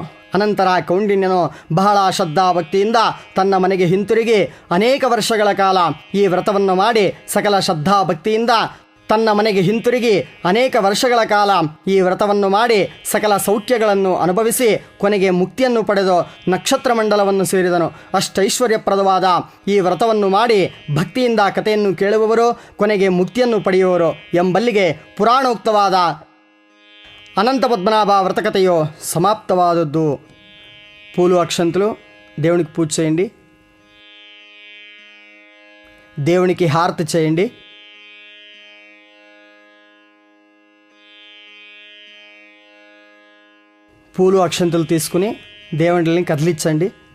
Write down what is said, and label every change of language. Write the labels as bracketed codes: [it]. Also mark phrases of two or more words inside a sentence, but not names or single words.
[kn] ಅನಂತರ ಕೌಂಡಿನ್ಯನು ಬಹಳ ಶ್ರದ್ಧಾಭಕ್ತಿಯಿಂದ ತನ್ನ ಮನೆಗೆ ಹಿಂತಿರುಗಿ ಅನೇಕ ವರ್ಷಗಳ ಕಾಲ ಈ ವ್ರತವನ್ನು ಮಾಡಿ ಸಕಲ ಶ್ರದ್ಧಾಭಕ್ತಿಯಿಂದ ತನ್ನ ಮನೆಗೆ ಹಿಂತಿರುಗಿ ಅನೇಕ ವರ್ಷಗಳ ಕಾಲ ಈ ವ್ರತವನ್ನು ಮಾಡಿ ಸಕಲ ಸೌಖ್ಯಗಳನ್ನು ಅನುಭವಿಸಿ ಕೊನೆಗೆ ಮುಕ್ತಿಯನ್ನು ಪಡೆದು ನಕ್ಷತ್ರ ಮಂಡಲವನ್ನು ಸೇರಿದನು. ಅಷ್ಟೈಶ್ವರ್ಯಪ್ರದವಾದ ಈ ವ್ರತವನ್ನು ಮಾಡಿ ಭಕ್ತಿಯಿಂದ ಕಥೆಯನ್ನು ಕೇಳುವವರು ಕೊನೆಗೆ ಮುಕ್ತಿಯನ್ನು ಪಡೆಯುವರು ಎಂಬಲ್ಲಿಗೆ ಪುರಾಣೋಕ್ತವಾದ [te] అనంత పద్మనాభ వ్రతకథయో సమాప్తవాదొద్దు. పూలు అక్షంతులు దేవునికి పూజ చేయండి. దేవునికి హారతి చేయండి. పూలు అక్షంతులు తీసుకుని దేవుడిని కదిలించండి.